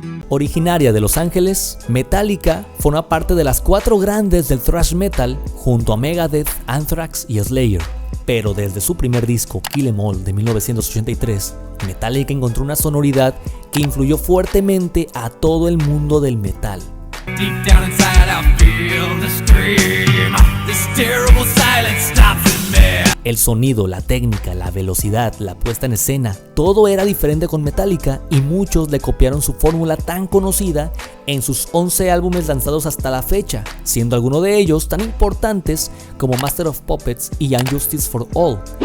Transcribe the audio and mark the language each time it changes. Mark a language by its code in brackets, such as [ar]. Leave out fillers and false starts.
[es] Originaria de Los Ángeles, Metallica forma parte de las 4 grandes del thrash metal junto a Megadeth, Anthrax y Slayer. Pero desde su primer disco, Kill 'Em All de 1983, Metallica encontró una sonoridad que influyó fuertemente a todo el mundo del metal. [en] Deep down inside I feel the scream. This terrible silence stops in me. [es] El sonido, la técnica, la velocidad, la puesta en escena, todo era diferente con Metallica y muchos le copiaron su fórmula tan conocida en sus 11 álbumes lanzados hasta la fecha, siendo algunos de ellos tan importantes como Master of Puppets y And Justice for All.